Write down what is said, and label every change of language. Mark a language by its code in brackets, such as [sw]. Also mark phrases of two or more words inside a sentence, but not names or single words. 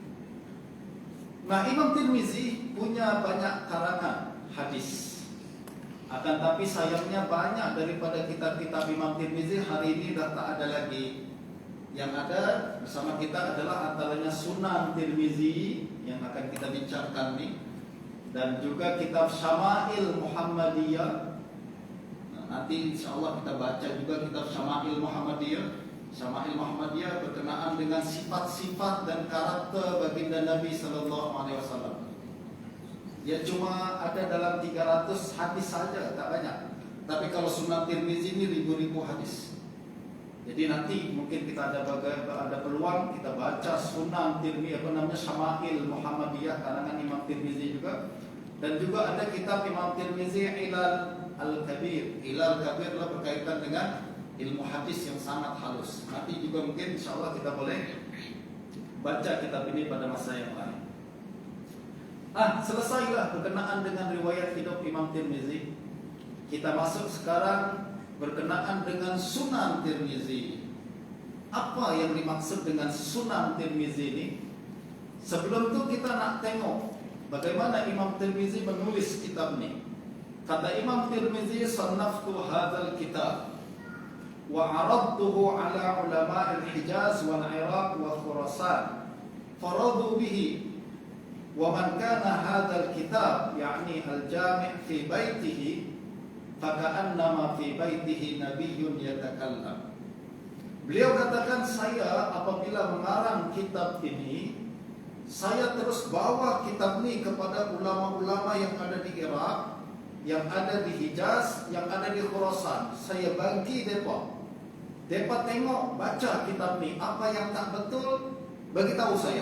[ms] Nah, Imam Tirmizi punya banyak karangan hadis. Akan tapi sayangnya banyak daripada kitab-kitab Imam Tirmizi hari ini dah tak ada lagi. Yang ada bersama kita adalah antaranya Sunan Tirmizi yang akan kita bincangkan ni, dan juga kitab Syama'il Muhammadiyah. Nanti insyaAllah kita baca juga kitab Syama'il Muhammadiyah. Syama'il Muhammadiyah berkenaan dengan sifat-sifat dan karakter baginda Nabi SAW. Dia cuma ada dalam 300 hadis saja, tak banyak. Tapi kalau Sunan Tirmizi ini ribu-ribu hadis. Jadi nanti mungkin kita ada peluang kita baca Sunan Tirmizi, Syama'il Muhammadiyah karangan Imam Tirmizi juga. Dan juga ada kitab Imam Tirmizi Ilal Al-Kabir. Ilal Kabir adalah berkaitan dengan ilmu hadis yang sangat halus. Nanti juga mungkin insyaAllah kita boleh baca kitab ini pada masa yang lain. Selesailah berkenaan dengan riwayat hidup Imam Tirmizi. Kita masuk sekarang berkenaan dengan Sunan Tirmizi. Apa yang dimaksud dengan Sunan Tirmizi ini? Sebelum itu kita nak tengok bagaimana Imam Tirmizi menulis kitab ini. Kata Imam Tirmizi, [ar] "صنفت هذا الكتاب وعرضته على علماء الحجاز والعراق وخراسان. فرضوا به ومن كان هذا الكتاب يعني الجامع في بيته فكأنما في بيته نبي يتكلم." [ms] Beliau katakan, saya apabila mengarang kitab ini, saya terus bawa kitab ini kepada ulama-ulama yang ada di Iraq, yang ada di Hijaz, yang ada di Khurasan. Saya bagi mereka. Mereka tengok, baca kitab ni, apa yang tak betul, bagi tahu saya.